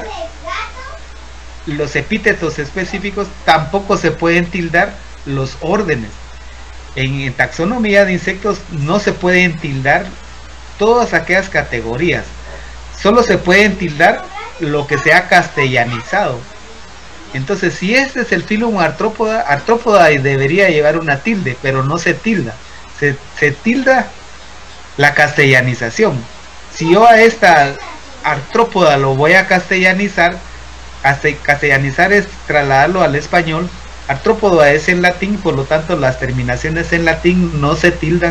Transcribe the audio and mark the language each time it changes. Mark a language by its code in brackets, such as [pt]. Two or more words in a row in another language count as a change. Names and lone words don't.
[es] Los epítetos específicos tampoco se pueden tildar. Los órdenes. En taxonomía de insectos no se pueden tildar todas aquellas categorías. Solo se pueden tildar lo que sea castellanizado. Entonces, si este es el filum artrópoda, artrópoda debería llevar una tilde, pero no se tilda. Se tilda la castellanización. Si yo a esta artrópoda lo voy a castellanizar, castellanizar es trasladarlo al español. Artrópoda es en latín, por lo tanto las terminaciones en latín no se tildan.